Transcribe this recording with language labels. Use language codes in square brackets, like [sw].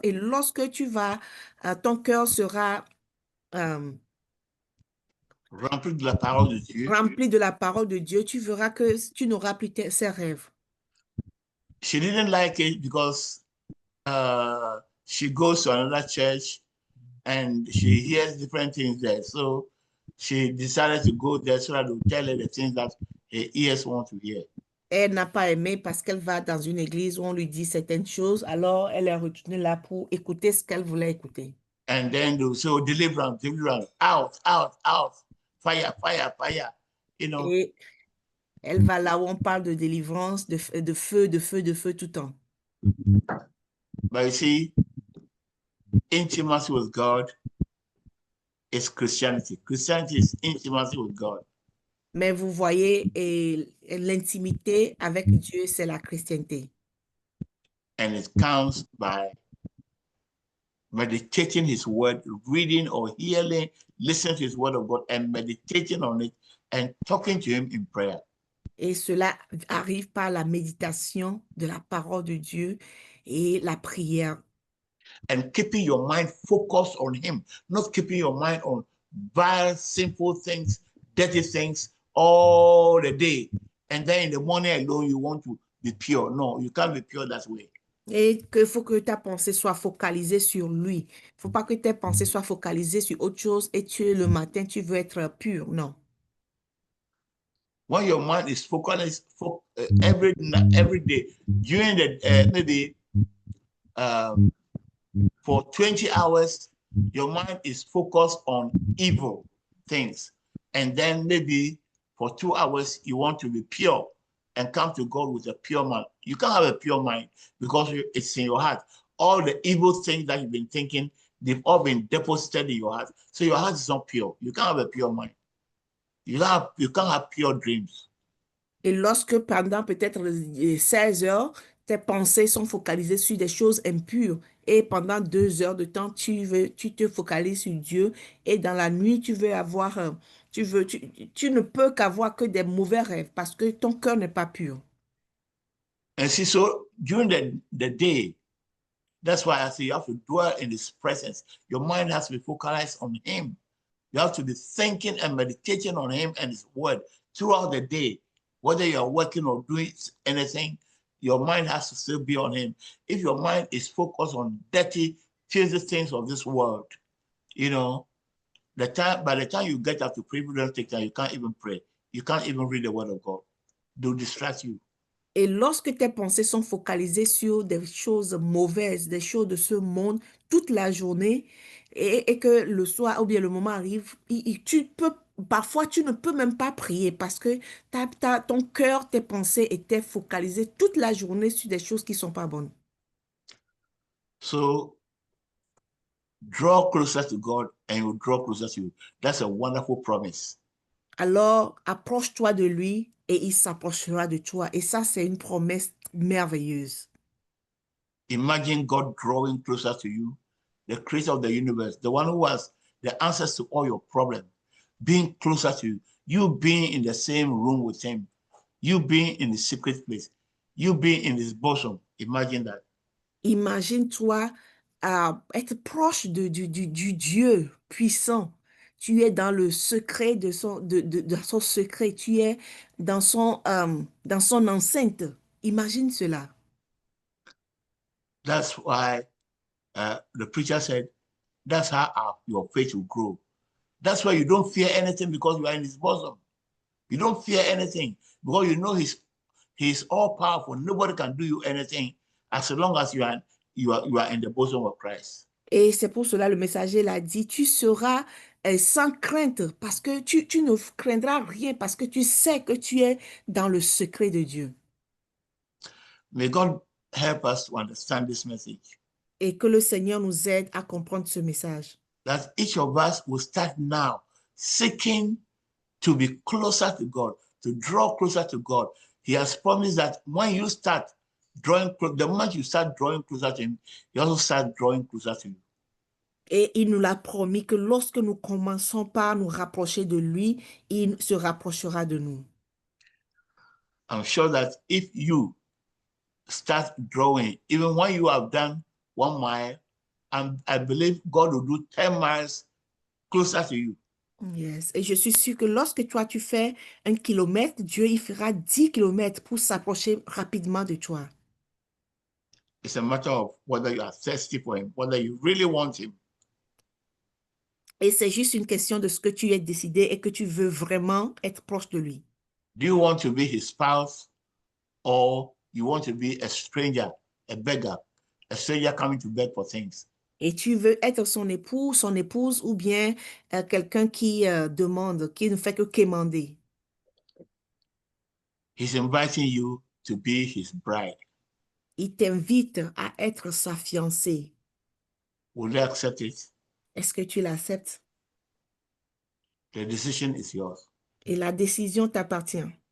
[fr] Et lorsque tu vas, ton cœur sera rempli de la parole de Dieu. Rempli de la parole de Dieu, tu verras que tu n'auras plus ces rêves. [en] She didn't like it because she goes to another church and she hears different things there. So she decided to go there so that they'll tell her the things that her ears want to hear. [fr] Elle n'a pas aimé parce qu'elle va dans une église où on lui dit certaines choses. Alors, elle est retournée là pour écouter ce qu'elle voulait écouter. [en] And then they'll say, oh, deliverance, out, fire. [fr] Et elle va là où on parle de délivrance, de feu tout le temps. [en] But you see, intimacy with God is Christianity. Christianity is intimacy with God. [fr] Mais vous voyez, l'intimité avec Dieu, c'est la chrétienté. [en] And it comes by meditating his word, reading or hearing, listening to his word of God and meditating on it and talking to him in prayer. [fr] Et cela arrive par la méditation de la parole de Dieu et la prière. [en] And keeping your mind focused on him, not keeping your mind on vile, sinful things, dirty things all the day. And then in the morning alone, you want to be pure. No, you can't be pure that way. [fr] Et qu'il faut que ta pensée soit focalisée sur lui. Il ne faut pas que tes pensées soient focalisées sur autre chose et le matin, tu veux être pur. Non. [en] When your mind is focused every day, during the maybe for 20 hours, your mind is focused on evil things. And then maybe for 2 hours, you want to be pure and come to God with a pure mind. You can't have a pure mind because it's in your heart. All the evil things that you've been thinking, they've all been deposited in your heart. So your heart is not pure. You can't have a pure mind. You can't have pure dreams. [fr] Et lorsque pendant peut-être 16 heures, tes pensées sont focalisées sur des choses impures et pendant 2 heures de temps, tu te focalises sur Dieu et dans la nuit, tu veux avoir, tu ne peux qu'avoir que des mauvais rêves parce que ton cœur n'est pas pur. [en] And see, so during the day, that's why I say you have to dwell in his presence. Your mind has to be focused on him. You have to be thinking and meditating on him and his word throughout the day. Whether you're working or doing anything, your mind has to still be on him. If your mind is focused on dirty, filthy things of this world, you know, by the time you get up to pray, you don't take time, you can't even pray. You can't even read the word of God. They'll distract you. [fr] Et lorsque tes pensées sont focalisées sur des choses mauvaises, des choses de ce monde toute la journée, et que le soir ou bien le moment arrive, parfois tu ne peux même pas prier parce que ton cœur, tes pensées étaient focalisées toute la journée sur des choses qui ne sont pas bonnes. [en] So draw closer to God and he will draw closer to you. That's a wonderful promise. [fr] Alors, approche-toi de lui et il s'approchera de toi. Et ça, c'est une promesse merveilleuse. [en] Imagine God drawing closer to you, the creator of the universe, the one who has the answers to all your problems, being closer to you, you being in the same room with him, you being in the secret place, you being in his bosom. Imagine that. [fr] Imagine-toi être proche du Dieu puissant. Tu es dans le secret de son secret. Tu es dans son enceinte. Imagine cela. [en] That's why the preacher said, that's how your faith will grow. That's why you don't fear anything because you are in his bosom. You don't fear anything because you know he's all powerful. Nobody can do you anything as long as you are in the bosom of Christ. [fr] Et c'est pour cela le messager l'a dit, tu seras sans crainte parce que tu ne craindras rien parce que tu sais que tu es dans le secret de Dieu. [en] May God help us to understand this message. [fr] Et que le Seigneur nous aide à comprendre ce message. [en] That each of us will start now seeking to be closer to God, to draw closer to God. He has promised that when you start drawing, the moment you start drawing closer to him, he also start drawing closer to you. [fr] Et il nous l'a promis que lorsque nous commençons par nous rapprocher de lui, il se rapprochera de nous. [en] I'm sure that if you start drawing, even when you have done 1 mile, I believe God will do 10 miles closer to you. Yes. [fr] Et je suis sûre que lorsque toi tu fais 1 kilomètre, Dieu il fera 10 kilomètres pour s'approcher rapidement de toi. [en] It's a matter of whether you are thirsty for him, whether you really want him. [fr] Et c'est juste une question de ce que tu es décidé et que tu veux vraiment être proche de lui. [en] Do you want to be his spouse or you want to be a stranger, a beggar, a stranger coming to beg for things? [fr] Et tu veux être son époux, son épouse ou bien quelqu'un qui demande, qui ne fait que quémander. [en] He's inviting you to be his bride. [fr] Il t'invite à être sa fiancée. [en] Will you accept it? [fr] Est-ce que tu l'acceptes? [en] The decision is yours. [fr] Et la décision t'appartient.